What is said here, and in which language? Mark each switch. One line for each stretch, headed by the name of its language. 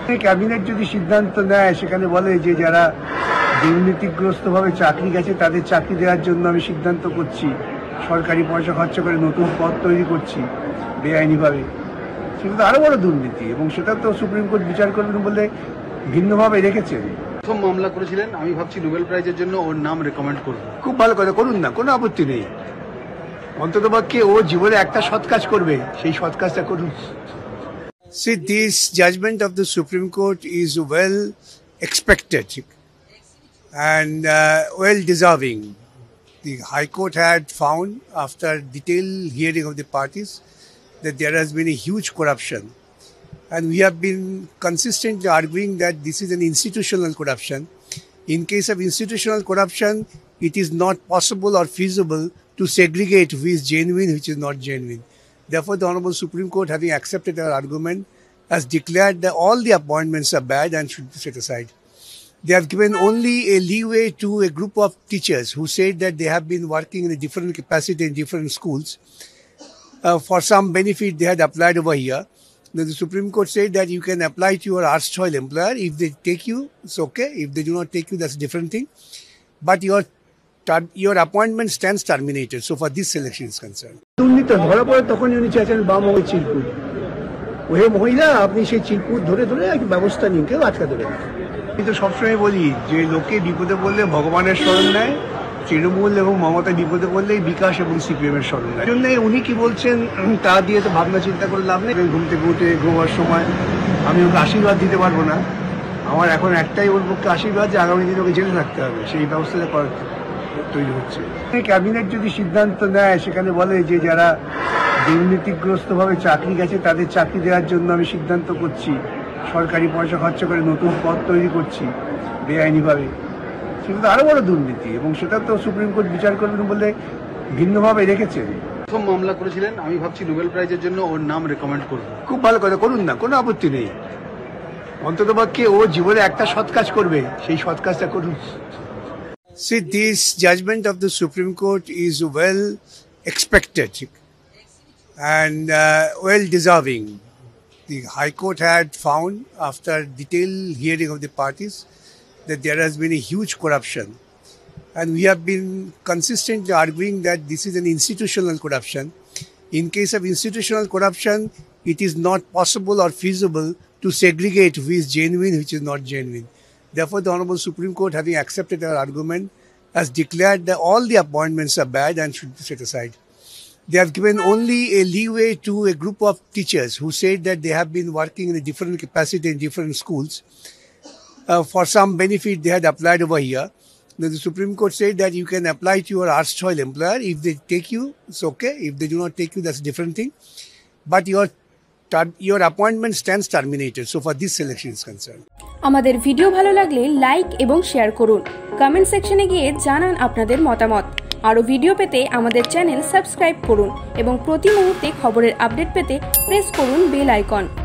Bangla: Cabinet যদি সিদ্ধান্ত নেয় সেখানে বলে যে যারা দুর্নীতিগ্রস্তভাবে চাকরি গেছে তাদের চাকরি দেওয়ার জন্য আমি সিদ্ধান্ত করছি, সরকারি পয়সা খরচ করে নতুন পদ তৈরি করছি বেআইনিভাবে, সেটা তো আরো বড় দুর্নীতি এবং সেটা তো সুপ্রিম কোর্ট বিচার করবেন বলে ভিন্নভাবে রেখেছেন। প্রথম মামলা করেছিলেন, আমি ভাবছি নোবেল প্রাইজের জন্য ওর নাম রেকমেন্ড করব। খুব ভালো কথা, করুন না, কোনো আপত্তি নেই। অন্ততপক্ষে ও জীবনে একটা সৎ কাজ করবে, সেই সৎ কাজটা করুন।
English: See, this judgment of the Supreme Court is well expected and well deserving. The High Court had found, after detailed hearing of the parties, that there has been a huge corruption. And we have been consistently arguing that this is an institutional corruption. In case of institutional corruption, it is not possible or feasible to segregate who is genuine, which is not genuine. Therefore, the Honorable Supreme Court, having accepted our argument, has declared that all the appointments are bad and should be set aside. They have given only a leeway to a group of teachers who said that they have been working in a different capacity in different schools. For some benefit, they had applied over here. Then the Supreme Court said that you can apply to your erstwhile employer. If they take you, it's okay. If they do not take you, that's a different thing. But your appointment stands terminated. So far, this selection is concerned.
Bangla: দুর্নীতি ধরা পড়ে তখন উনি চাইছেন বাম ওই চিরকুট, ওহে মহিলা আপনি সেই চিরকুট ধরে ধরে ব্যবস্থা নিন, কেউ আটকা দেবেন। কিন্তু সবসময় বলি যে লোকে বিপদে পড়লে ভগবানের স্মরণ নেয়, তৃণমূল এবং মমতা বিপদে পড়লেই বিকাশ এবং সিপিএম এর স্মরণ নেয়। জন্য উনি কি বলছেন তা দিয়ে তো ভাবনা চিন্তা করে লাভ নেই। ঘুম থেকে উঠে ঘুমার সময় আমি ওকে আশীর্বাদ দিতে পারবো না, আমার এখন একটাই ওর পক্ষে আশীর্বাদ যে আগামী দিনে ওকে জেলে থাকতে হবে, সেই ব্যবস্থাটা তৈরি হচ্ছে। ক্যাবিনেট যদি সিদ্ধান্ত নেয় সেখানে বলে যে যারা দুর্নীতিগ্রস্তভাবে চাকরি গেছে তাদের চাকরি দেওয়ার জন্য আমি সিদ্ধান্ত করছি, সরকারি পয়সা খরচ করে নতুন পদ তৈরি করছি বেআইনিভাবে, সেটা তো আরো বড় দুর্নীতি এবং সেটা তো সুপ্রিম কোর্ট বিচার করবেন বলে ভিন্নভাবে রেখেছেন। প্রথম মামলা করেছিলেন, আমি ভাবছি নোবেল প্রাইজের জন্য ওর নাম রেকমেন্ড করব। খুব ভালো কথা, করুন না, কোনো আপত্তি নেই। অন্ততপক্ষে ও জীবনে একটা সৎ কাজ করবে, সেই সৎ কাজটা করুন।
English: See, this judgment of the Supreme Court is well expected and well deserving. The High Court had found, after detailed hearing of the parties, that there has been a huge corruption. And we have been consistently arguing that this is an institutional corruption. In case of institutional corruption, it is not possible or feasible to segregate who is genuine, which is not genuine. Therefore, the Honorable Supreme Court, having accepted our argument, has declared that all the appointments are bad and should be set aside. They have given only a leeway to a group of teachers who said that they have been working in a different capacity in different schools. For some benefit, they had applied over here. Then the Supreme Court said that you can apply to your erstwhile employer. If they take you, it's okay. If they do not take you, that's a different thing. But your appointment stands terminated. So far, this selection is concerned.
Bangla: আমাদের video ভালো লাগলে like এবং share করুন। Comment সেকশনে গিয়ে জানান আপনাদের মতামত। আরও ভিডিও পেতে আমাদের চ্যানেল সাবস্ক্রাইব করুন এবং প্রতি মুহূর্তে খবরের আপডেট পেতে প্রেস করুন বেল আইকন।